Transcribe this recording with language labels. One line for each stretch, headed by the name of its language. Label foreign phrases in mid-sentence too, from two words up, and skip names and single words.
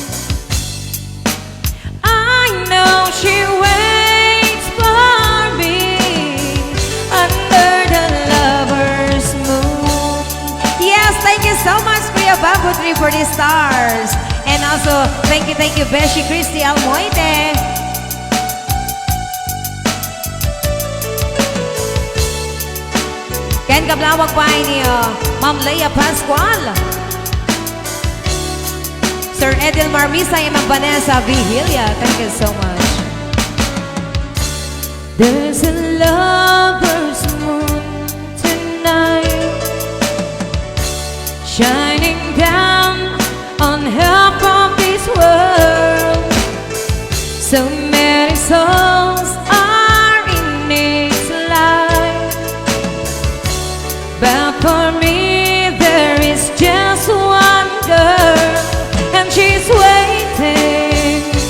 English: I know she waits for me under the lover's moon. Yes, thank you so much, Kuya Bamboo Tree, for the stars. And also, thank you, Beshi Christy Almoite.
Iloko: Ken Kablawag pa ni Ma'am Leia Pascual. Sir Edil Marmisa and Ma'am Vanessa Vigilia.
English: Thank you so much. There's a lover's moon tonight, shining down on half of this world. So many souls are in its light, but for me there is just one girl, and she's waiting.